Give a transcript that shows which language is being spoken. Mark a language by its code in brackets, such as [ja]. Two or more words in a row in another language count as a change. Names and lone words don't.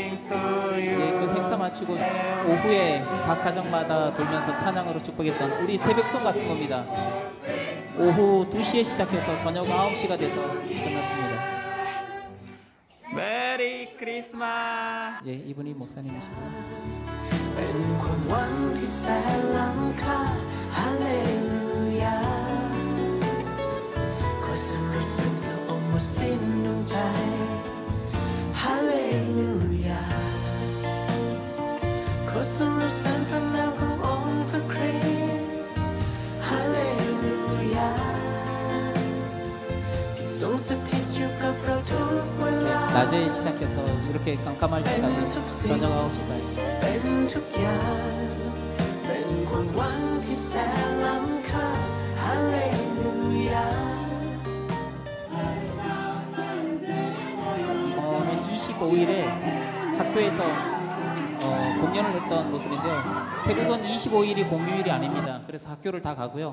[ko] 예, 그 행사 마치고 오후에 각 가정마다 돌면서 찬양으로 축복했던 우리 새벽송 같은 겁니다. 오후 2시에 시작해서 저녁 9시가 돼서 끝났습니다. [en] Merry Christmas. [ko] 예, 이분이 목사님이시고 [th] เป็นความหวังที่แสนล้ำค่าฮาเลลูยาขอสรรเสริญพระองค์หมดสิ้นดวงใจฮาเลลูยาขอสรรเสริญพระนามขององค์พระคริสต์ฮาเลลูยาที่ทรงสถิตอยู่กับเราทุกเวลา [ko] 낮에 시작해서 이렇게 깜깜할 때까지 저녁 9시까지 [th] เป็นทุกอย่างเป็นความหวังที่แสนล้ำค่าฮาเลลูยา [ko] 25일에 학교에서 공연을 했던 모습인데요. 태국은 25일이 공휴일이 아닙니다. 그래서 학교를 다 가고요.